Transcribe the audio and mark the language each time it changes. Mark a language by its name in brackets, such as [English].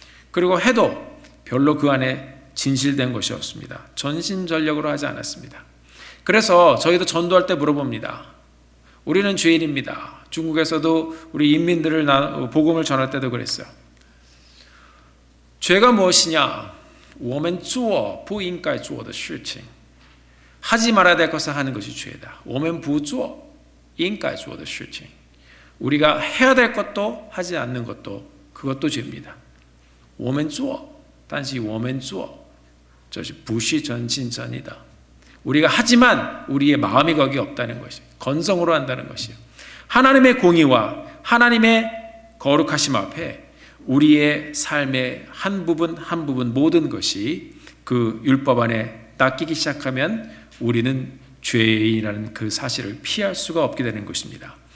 [Korean] 그리고 해도 별로 그 안에 진실된 것이 없습니다. 전심전력으로 하지 않았습니다. 그래서 저희도 전도할 때 물어봅니다. 우리는 죄인입니다. 중국에서도 우리 인민들을 복음을 전할 때도 그랬어요. 죄가 무엇이냐? [Chinese] 我们做不应该做的事情. [Korean] 하지 말아야 될 것을 하는 것이 죄다. [Chinese] 我们不做应该做的事情. [Korean] 우리가 해야 될 것도 하지 않는 것도 그것도 죄입니다. [Chinese] 我们做但是我们做这是不是真心真意的. [Korean] 우리가 하지만 우리의 마음이 거기 없다는 것이, 건성으로 한다는 것이요. 하나님의 공의와 하나님의 거룩하심 앞에 우리의 삶의 한 부분 한 부분 모든 것이 그 율법 안에 낚이기 시작하면 우리는 죄인이라는 그 사실을 피할 수가 없게 되는 것입니다.